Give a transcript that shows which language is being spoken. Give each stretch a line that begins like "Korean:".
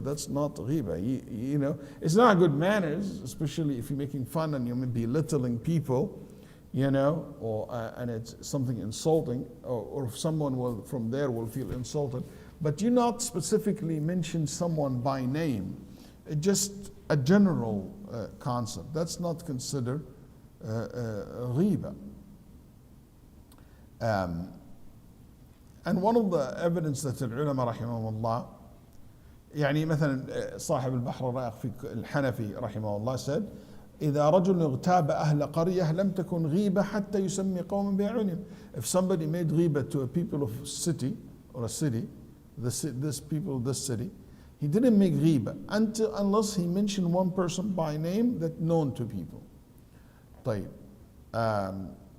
English: That's not ghiba. It's not good manners, especially if you're making fun and you're belittling people, or and it's something insulting, or if someone from there will feel insulted. But you not specifically mention someone by name, just a general concept. That's not considered ghiba. And one of the evidence that the ulama rahimahumullah,
Arabic: مثلا صاحب البحر الرائق في الحنفي رحمه الله
English: said
Arabic: إذا رجل اغتاب أهل قرية لم تكن غيبة حتى يسمي قوما بأعينهم.
English: If somebody made ghiba to a people of city or a city, this people, this city, he didn't make ghiba unless he mentioned one person by name that known to people.
Arabic: طيب.